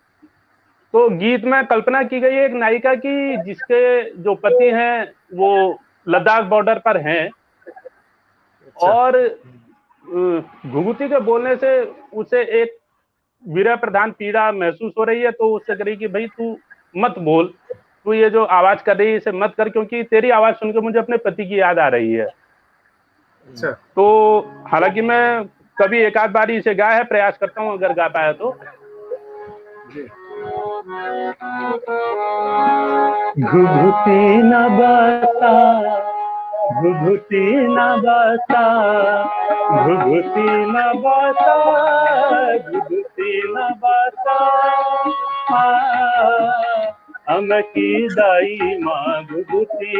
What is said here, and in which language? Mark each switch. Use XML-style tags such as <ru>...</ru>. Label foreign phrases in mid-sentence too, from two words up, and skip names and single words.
<hi>तो गीत में कल्पना की गई है एक नायिका की जिसके जो पति हैं वो लद्दाख बॉर्डर पर हैं और घुघुती के बोलने से उसे एक विरह प्रधान पीड़ा महसूस हो रही है, तो उससे कह रही कि भाई तू मत बोल, तू ये जो आवाज कर रही है इसे मत कर, क्योंकि तेरी आवाज सुनकर मुझे अपने पति की याद आ रही है। अच्छा, तो हालांकि मैं कभी एक आध बारी इसे गाया है, प्रयास करता हूँ अगर गा पाया तो।</hi> <kfy>घुघुती न बता, घुघुती न बता, घुघुती न बता, घुघुती न बता, हम की दाई माँ घुघुती</kfy>